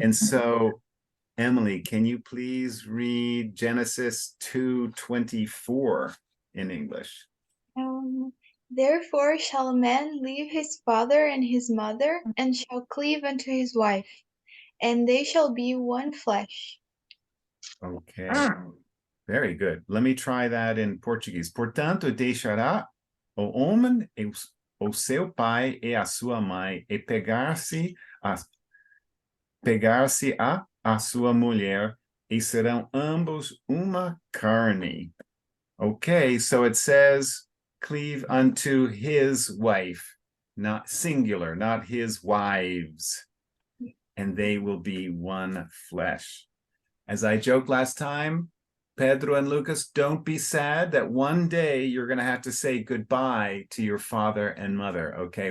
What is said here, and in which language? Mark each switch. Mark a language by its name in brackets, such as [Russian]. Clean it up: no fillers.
[English] And so, Emily, can you please read Genesis 2:24 in English? Therefore shall a man leave his father and his mother, and shall cleave unto his wife, and they shall be one flesh. Okay. Very good. Let me try that in Portuguese. [Portuguese] Portanto, deixará o homem o seu pai e a sua mãe, e pegar-se a sua mulher, e serão ambos uma carne. [English] Okay, so it says, cleave unto his wife, not singular, not his wives, and they will be one flesh. As I joked last time, Pedro and Lucas, don't be sad that one day you're going to have to say goodbye to your father and mother, okay?